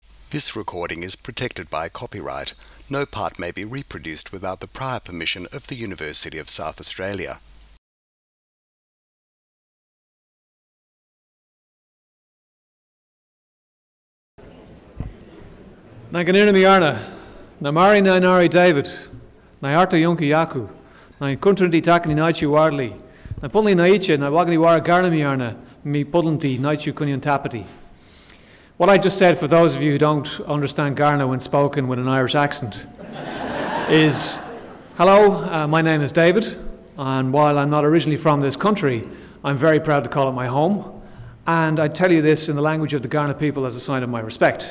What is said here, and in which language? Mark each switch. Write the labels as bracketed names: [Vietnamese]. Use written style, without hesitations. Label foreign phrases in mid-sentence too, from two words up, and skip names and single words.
[English] This recording is protected by copyright. No part may be reproduced without the prior permission of the University of South Australia. [Kaurna] Na ganina mi arna, na mari na nari David, na arta yonki yaku, na kuntranti takani naichu wardli, na pulni na icha na wagani wara garna mi arna, mi pudlanti naichu kunyan tapati. [English] What I just said, for those of you who don't understand Garna when spoken with an Irish accent, is, hello, my name is David, and while I'm not originally from this country, I'm very proud to call it my home, and I tell you this in the language of the Garna people as a sign of my respect.